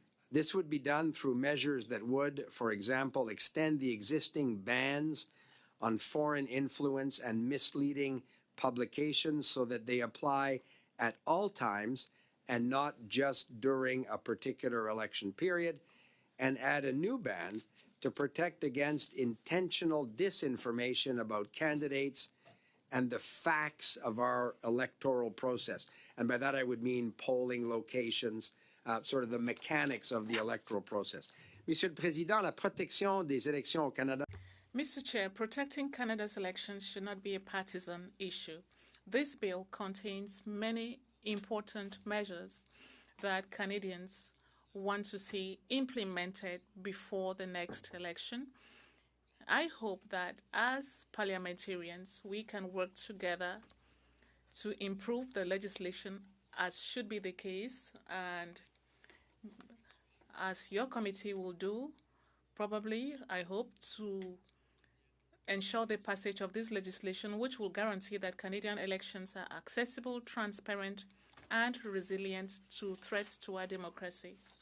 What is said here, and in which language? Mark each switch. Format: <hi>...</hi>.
<en>This would be done through measures that would, for example, extend the existing bans on foreign influence and misleading publications so that they apply at all times and not just during a particular election period, and add a new ban to protect against intentional disinformation about candidates and the facts of our electoral process. And by that I would mean polling locations, sort of the mechanics of the electoral process.</en> <fr>Monsieur le Président, la protection des élections au Canada.</fr> <en>Mr. Chair, protecting Canada's elections should not be a partisan issue. This bill contains many important measures that Canadians want to see implemented before the next election. I hope that as parliamentarians, we can work together to improve the legislation as should be the case, and as your committee will do, probably, I hope, to ensure the passage of this legislation, which will guarantee that Canadian elections are accessible, transparent, and resilient to threats to our democracy.</en>